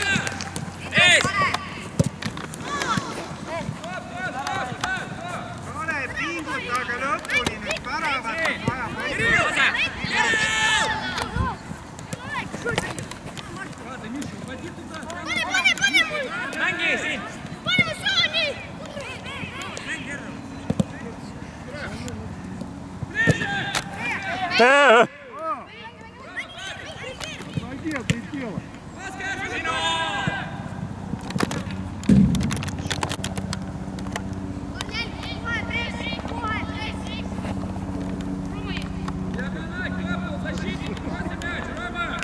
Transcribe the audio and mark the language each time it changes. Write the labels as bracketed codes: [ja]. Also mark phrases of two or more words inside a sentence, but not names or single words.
[et] Эй! Ole pingutage lõpuni nüüd väravat vaja Кирилл! Mängi siin! [ru] Молодец, летела! Диагональ, капнул, защитник, просто мяч, Рома!